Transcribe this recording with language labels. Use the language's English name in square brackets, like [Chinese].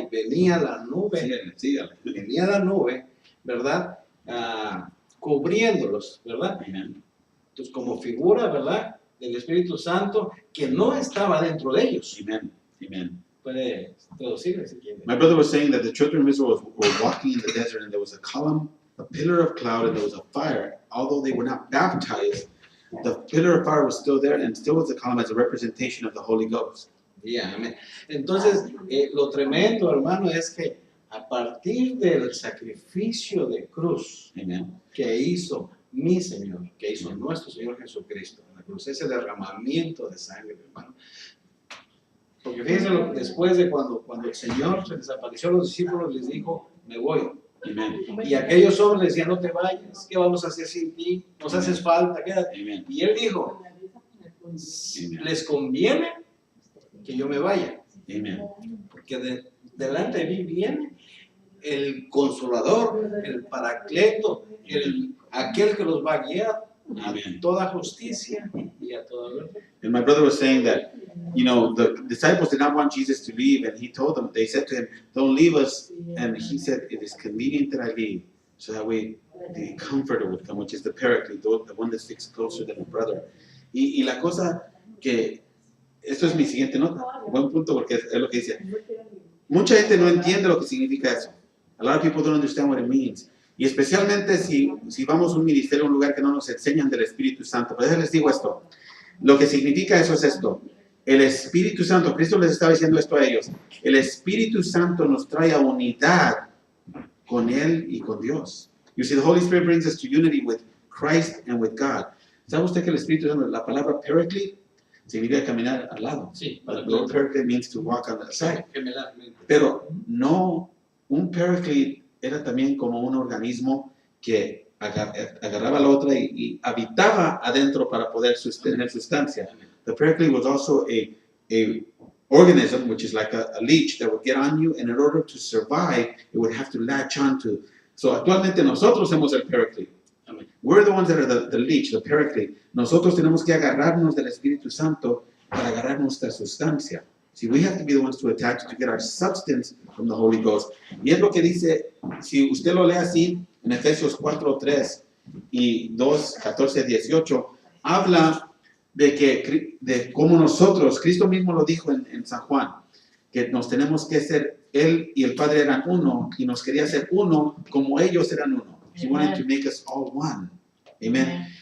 [Spanish] Y venía la nube, Sígale. venía la nube, ¿verdad? Cubriéndolos, ¿verdad? [English] Amen. [Spanish] Entonces, como figura, ¿verdad? Del Espíritu Santo que no estaba dentro de ellos. [English] Amen. Amen. [Spanish] Puede traducirle si quiere. [English] My brother was saying that the children of Israel were walking in the desert, and there was a column, a pillar of cloud, and there was a fire. Although they were not baptized, the pillar of fire was still there, and still was a column as a representation of the Holy Ghost. Yeah, [Spanish] amén. Entonces, lo tremendo, hermano, es que a partir del sacrificio de cruz [English] Amen. [Spanish] que hizo mi Señor, que hizo nuestro Señor Jesucristo, en la cruz, ese derramamiento de sangre, hermano. Porque fíjense, después de cuando el Señor se desapareció a los discípulos, les dijo, me voy. [English] Amen. [Spanish] Y aquellos hombres le decían, no te vayas, ¿qué vamos a hacer sin ti? Nos haces falta, quédate. [English] Amen. [Spanish] Y Él dijo, les conviene que yo me vaya, [English] Amen. [Spanish] porque delante de mí viene el Consolador, el Paracleto, aquel que los va a guiar a [English] Amen. [Spanish] toda justicia y a toda verdad. [English] And my brother was saying that, the disciples did not want Jesus to leave, and he told them, they said to him, don't leave us. And he said, it is convenient that I leave, so that way the Comforter would come, which is the Paraclete, the one that sticks closer than a brother. [Spanish] Y la cosa que, esto es mi siguiente nota, buen punto, porque es lo que dice. Mucha gente no entiende lo que significa eso. [English] A lot of people don't understand what it means. [Spanish] Y especialmente si vamos a un ministerio, a un lugar que no nos enseñan del Espíritu Santo. Por eso les digo esto. Lo que significa eso es esto. El Espíritu Santo, Cristo les estaba diciendo esto a ellos. El Espíritu Santo nos trae a unidad con Él y con Dios. [English] You see, the Holy Spirit brings us to unity with Christ and with God. [Spanish] ¿Sabe usted que el Espíritu Santo, la palabra Paraclete, significa caminar al lado? Sí, [English] The word Paraclete means to walk on the side. [Spanish] gemelarmente. Pero no, un Paraclete era también como un organismo que agarraba a la otra y habitaba adentro para poder tener sustancia. [English] The Paraclete was also a organism, which is like a leech that would get on you, and in order to survive, it would have to latch onto. So [Spanish] actualmente nosotros somos el Paraclete. [English] We're the ones that are the leech, the Paraclete. [Spanish] Nosotros tenemos que agarrarnos del Espíritu Santo para agarrar nuestra sustancia. [English] See, we have to be the ones to attach to get our substance from the Holy Ghost. [Spanish] Y es lo que dice, si usted lo lee así, en Efesios 4:3 y 2:14-18, habla de cómo nosotros, Cristo mismo lo dijo en San Juan, que nos tenemos que ser, Él y el Padre eran uno, y nos quería hacer uno como ellos eran uno. [English] He wanted to make us all one. Amen.